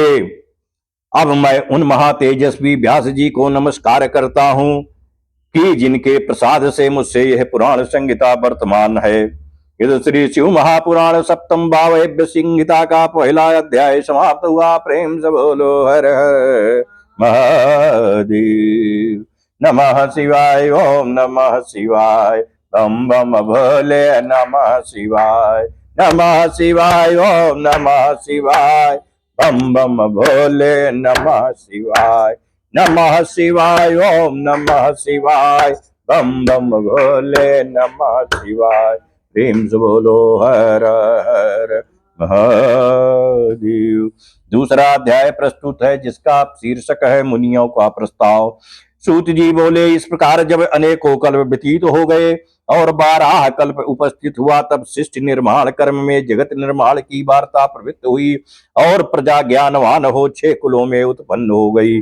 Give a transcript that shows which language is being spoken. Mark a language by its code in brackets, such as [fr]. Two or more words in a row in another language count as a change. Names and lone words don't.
[hi] अब मैं उन महातेजस्वी व्यास जी को नमस्कार करता हूँ कि जिनके प्रसाद से मुझसे यह पुराण संहिता वर्तमान है। यदि श्री शिव महापुराण सप्तम भावभ्य संहिता का पहला अध्याय समाप्त हुआ। प्रेम से बोलो हर हर महादेव। [sa] नमः शिवाय, ओम नमः शिवाय, [hi] बम बम भोले [sa] नमः शिवाय, नमः शिवाय, ओम नमः शिवाय, [hi] बम बम भोले [sa] नमः शिवाय, नमः शिवाय, ओम नमः शिवाय, [hi] बम बम भोले [sa] नमः शिवाय। [hi] प्रेम से बोलो हर हर महादेव। दूसरा अध्याय प्रस्तुत है जिसका शीर्षक है मुनियों का प्रस्ताव। सूत जी बोले, इस प्रकार जब अनेकों कल्प व्यतीत हो गए और 12 कल्प उपस्थित हुआ, तब सृष्टि निर्माण कर्म में जगत निर्माण की वार्ता प्रवृत्त हुई और प्रजा ज्ञानवान हो 6 कुलों में उत्पन्न हो गई।